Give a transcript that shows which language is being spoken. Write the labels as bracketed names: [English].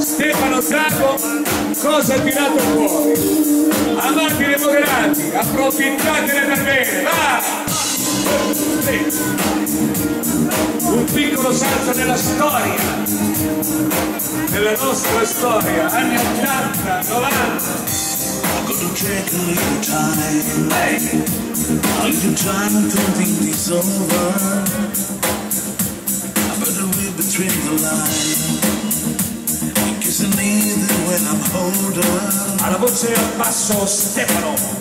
[Italian] Stefano Zago cosa ha tirato fuori? Amanti dei moderati, approfittatene per bene, va! Sì. Un piccolo salto nella storia, nella nostra storia, anni 80, 90. [English] I'm gonna take a little time, a little time to think this over. I better read between the lines, because I need it when I'm older. [Italian] Alla voce al basso Stefano.